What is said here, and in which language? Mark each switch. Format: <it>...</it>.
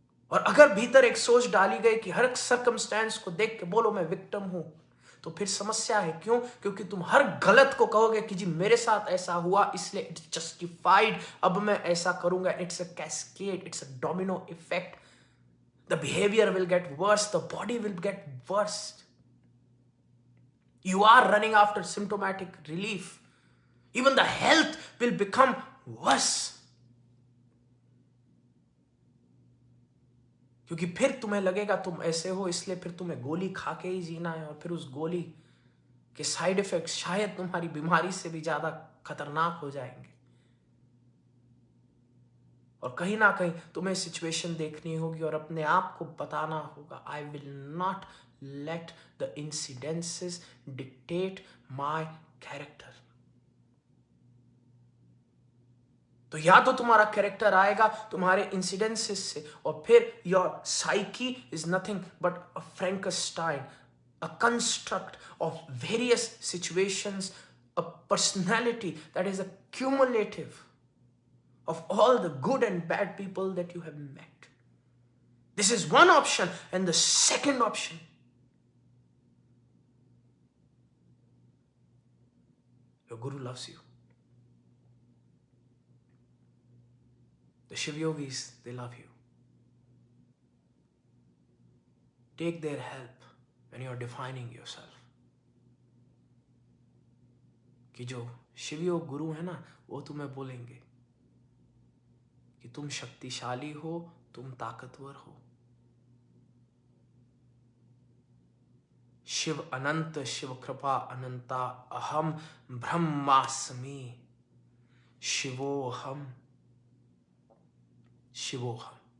<hi>और अगर भीतर एक सोच डाली गई कि हर सर्कमस्टेंस को देख के बोलो मैं विक्टिम हूं, तो फिर समस्या है। क्यों? क्योंकि तुम हर गलत को कहोगे कि जी मेरे साथ ऐसा हुआ इसलिए</hi> <en>it's justified,</en> <hi>अब मैं ऐसा करूंगा।</hi> <en>It's a cascade, it's a domino effect. The behaviour will get worse, the body will get worse. You are running after symptomatic relief. Even the health will become worse.</en> <hi>क्योंकि फिर तुम्हें लगेगा तुम ऐसे हो, इसलिए फिर तुम्हें गोली खा के ही जीना है, और फिर उस गोली के साइड इफेक्ट्स शायद तुम्हारी बीमारी से भी ज्यादा खतरनाक हो जाएंगे। और कहीं ना कहीं तुम्हें सिचुएशन देखनी होगी और अपने आप को बताना होगा,</hi> <en>I will not let the incidences dictate my character.</en> <hi>तो या तो तुम्हारा कैरेक्टर आएगा तुम्हारे इंसिडेंसेस से, और फिर</hi> <en>Your psyche is nothing but a Frankenstein, a construct of various situations, a personality that is a cumulative of all the good and bad people that you have met. This is one option. And the second option, your guru loves you. The Shiv Yogis, they love you. Take their help when you are defining yourself.</en> <hi>कि जो शिव योग गुरु है ना, वो तुम्हें बोलेंगे कि तुम शक्तिशाली हो, तुम ताकतवर हो।</hi> <sa>शिव अनंत, शिव कृपा अनंता, अहम ब्रह्मास्मि, शिवोहम शिवोहम।</sa>